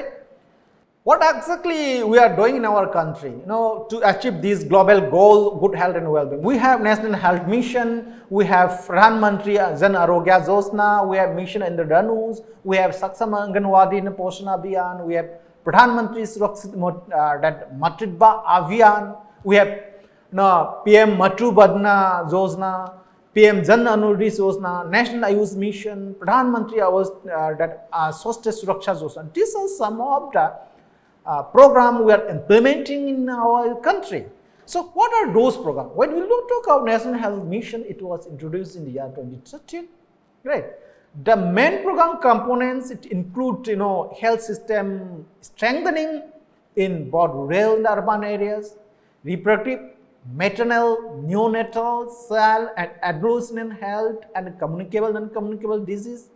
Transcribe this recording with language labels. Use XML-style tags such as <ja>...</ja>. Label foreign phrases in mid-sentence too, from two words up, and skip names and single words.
<en>What exactly we are doing in our country, to achieve this global goal, good health and well-being? We have National Health Mission, we have Pradhan Mantri Jan Arogya Yojana, we have Mission Interdisciplinary, we have Saksham Anganwadi Poshan Abhiyan, we have Pradhan Mantri Surakshit Matritva Abhiyan, we have PM Matru Badna Yojana, PM Jan Anurdi Yojana, National Ayush Mission, Pradhan Mantri Swasthya Suraksha Yojana. These are some of the program we are implementing in our country. So what are those programs? When we look at National Health Mission, it was introduced in the year 2013, right? The main program components, it include, health system strengthening in both rural and urban areas, reproductive, maternal, neonatal, child and adolescent health, and communicable and non-communicable disease.</en>